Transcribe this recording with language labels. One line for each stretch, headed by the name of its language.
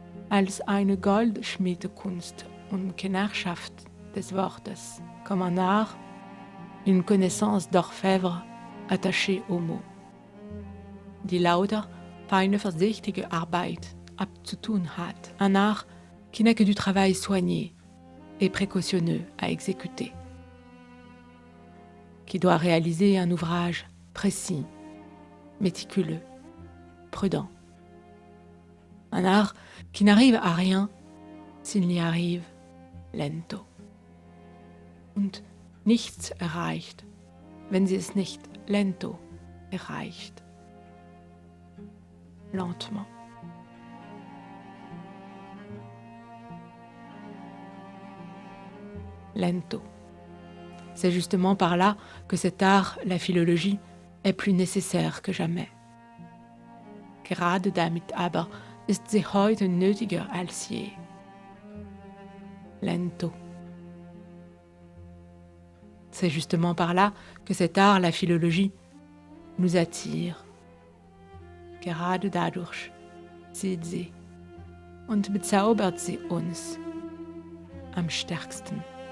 German: Als eine Goldschmiedekunst und Knechtschaft des Wortes,
French: comme un art, une connaissance d'orfèvre attachée aux mots,
German: die lauter, feine, vorsichtige Arbeit abzutun hat,
French: un art qui n'a que du travail soigné et précautionneux à exécuter, qui doit réaliser un ouvrage précis, méticuleux, prudent. Un art qui n'arrive à rien s'il n'y arrive lento.
German: Und nichts erreicht, wenn sie es nicht lento erreicht.
French: Lentement.
Italian: Lento.
French: C'est justement par là que cet art, la philologie, est plus nécessaire que jamais.
German: Gerade damit aber ist sie heute nötiger als je.
Italian: Lento.
French: C'est justement par là que cet art, la philologie, nous attire.
German: Gerade dadurch zieht sie und bezaubert sie uns am stärksten.